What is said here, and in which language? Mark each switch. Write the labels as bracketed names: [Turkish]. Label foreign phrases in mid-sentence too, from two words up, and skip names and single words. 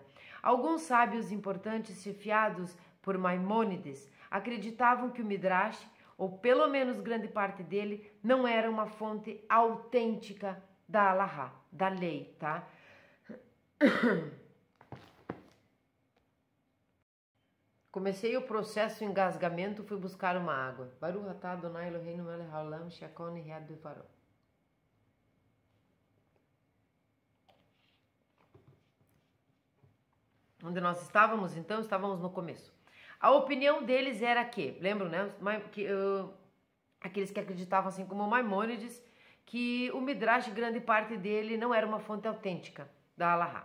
[Portuguese] Alguns sábios importantes, chefiados por Maimônides, acreditavam que o Midrash, ou pelo menos grande parte dele, não era uma fonte autêntica da Alahá, da lei, tá? Comecei o processo de engasgamento, fui buscar uma água. [Hebrew] ברוך אתה אדני אלהינו מלך העולם שהכל נהיה בדברו. [Portuguese] Onde nós estávamos, então? Estávamos no começo. A opinião deles era que, lembram, né? Aqueles que acreditavam, assim como Maimônides, que o Midrash, grande parte dele, não era uma fonte autêntica da Alahá.